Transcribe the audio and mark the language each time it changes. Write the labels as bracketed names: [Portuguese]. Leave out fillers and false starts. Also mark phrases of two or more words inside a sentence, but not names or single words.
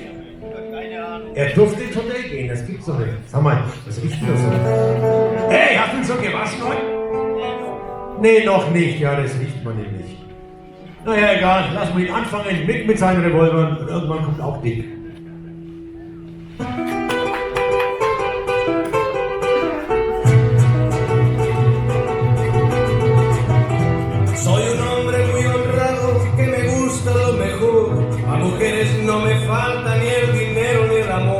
[German] Er durfte ins Hotel gehen, das gibt's doch nicht. Sag mal, das riecht wieder so. Hey, hast du ihn schon gewaschen heute? Nee, noch nicht. Ja, das riecht man nämlich. Naja, egal, lass mal ihn anfangen mit seinen Revolvern und irgendwann kommt auch Dick. [Spanish] Soy un hombre muy honrado que me gusta lo mejor. A mujeres no me falta ni el dinero ni el amor.